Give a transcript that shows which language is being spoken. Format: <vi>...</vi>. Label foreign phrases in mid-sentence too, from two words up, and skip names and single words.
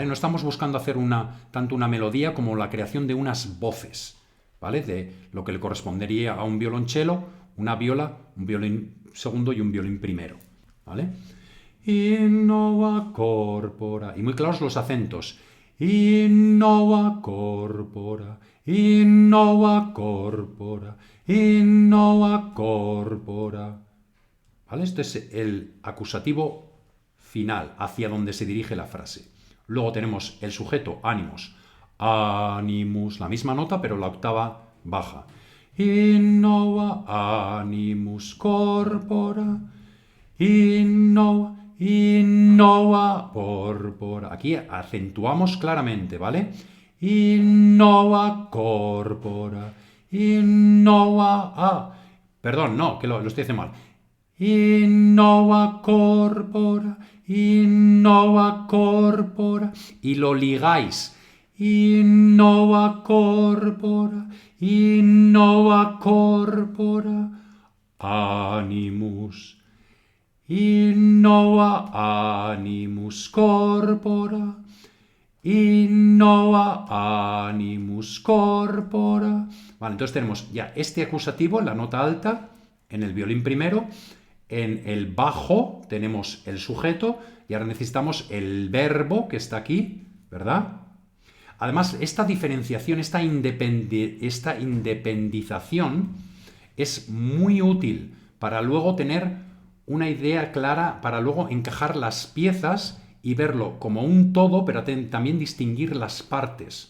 <es>No estamos buscando hacer tanto una melodía como la creación de unas voces, ¿vale? De lo que le correspondería a un violonchelo, una viola, un violín segundo y un violín primero, ¿vale?</es> <la>Innova corpora.</la> <es>Y muy claros los acentos.</es> <la>Innova corpora, innova corpora, innova corpora.</la> <es>¿Vale? Este es el acusativo final, hacia donde se dirige la frase. Luego tenemos el sujeto,</es> <la>animus. Animus,</la> <es>la misma nota, pero la octava baja.</es> <la>Innova animus corpora. Innova, innova corpora.</la> <es>Aquí acentuamos claramente, ¿vale?</es> <la>Innova corpora. Innova.</la> <es>Perdón, no, que lo estoy haciendo mal.</es> <la>Innova corpora, innova corpora.</la> <es>Y lo ligáis.</es> <la>Innova corpora, innova corpora. Animus. Innova animus corpora. Innova animus corpora.</la> <es>Vale, entonces tenemos ya este acusativo en la nota alta, en el violín primero. En el bajo tenemos el sujeto y ahora necesitamos el verbo que está aquí, ¿verdad? Además, esta diferenciación, esta independización es muy útil para luego tener una idea clara, para luego encajar las piezas y verlo como un todo, pero también distinguir las partes.</es>